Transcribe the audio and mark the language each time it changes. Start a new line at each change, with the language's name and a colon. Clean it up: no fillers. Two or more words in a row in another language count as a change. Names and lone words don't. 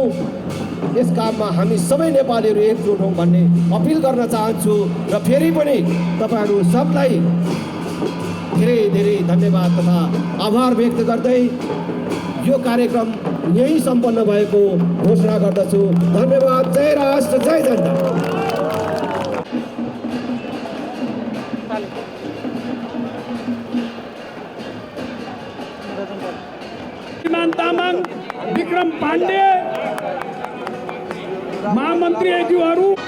Nepali: यस काममा हामी सबै नेपालीहरू एकजुट हौँ भन्ने अपिल गर्न चाहन्छु र फेरि पनि तपाईँहरू सबलाई धेरै धेरै धन्यवाद तथा आभार व्यक्त गर्दै यो कार्यक्रम यही सम्पन्न भएको घोषणा गर्दछु। धन्यवाद। जय राष्ट्र, जय जनता। श्रीमान तामाङ, विक्रम पाण्डे, महामन्त्रीज्यूहरू,